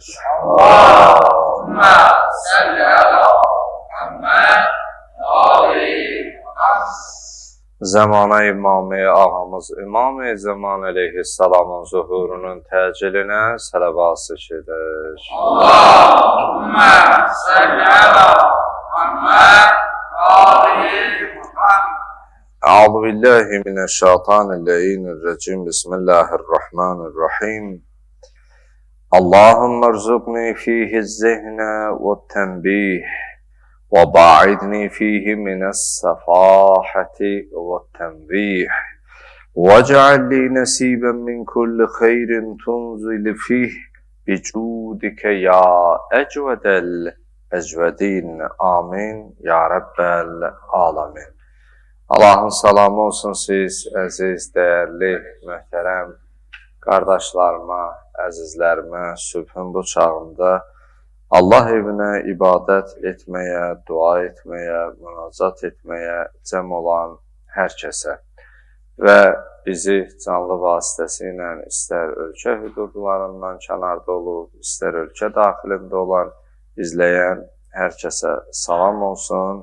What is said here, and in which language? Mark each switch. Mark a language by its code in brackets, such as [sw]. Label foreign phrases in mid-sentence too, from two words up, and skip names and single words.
[ar] اللهم صل على محمد آل محمد. [az] Zəmanə imamı ağamız İmam-ı Zaman əleyhissalamın zuhurunun təcillinə sələvat edir. [ar] اللهم صل على محمد آل محمد. أعوذ بالله من الشيطان الرجيم. بسم الله الرحمن الرحيم. اللهم ارزقني فيه الذهن والتنبيه وباعدني فيه من السفاهة والتنبيه واجعل لي نصيبا من كل خير تنزل فيه بجودك يا أجود الأجودين. آمين يا رب العالمين. [az] Allahın salamı olsun siz, əziz, dəyərli, möhtərəm qardaşlarıma, əzizlərimə, sübhün bu çağında Allah evinə ibadət etməyə, dua etməyə, münacat etməyə cəm olan hər kəsə və bizi canlı vasitəsilə istər ölkə hüdudlarından kənarda olub, istər ölkə daxilində olan izləyən hər kəsə salam olsun.